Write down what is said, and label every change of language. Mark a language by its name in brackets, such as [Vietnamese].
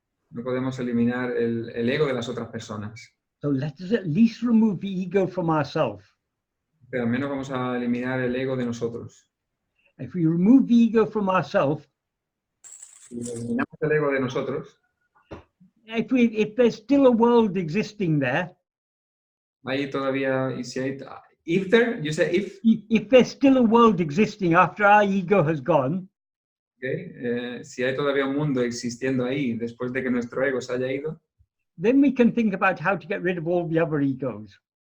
[Spanish] No podemos eliminar el ego de las otras personas. [English] So let us at least remove the ego from ourselves. [Spanish] Pero al menos vamos a eliminar el ego de nosotros. [English] If we remove the ego from ourselves, [Spanish] Si eliminamos el ego de nosotros, [English] if there's still a world existing there, [Spanish] ahí todavía, y si hay, [English] if there, you say if there's still a world existing after our ego has gone, [Spanish] okay, si hay todavía un mundo existiendo ahí después de que nuestro ego se haya ido, [English] then we can think about how to get rid of all the other egos.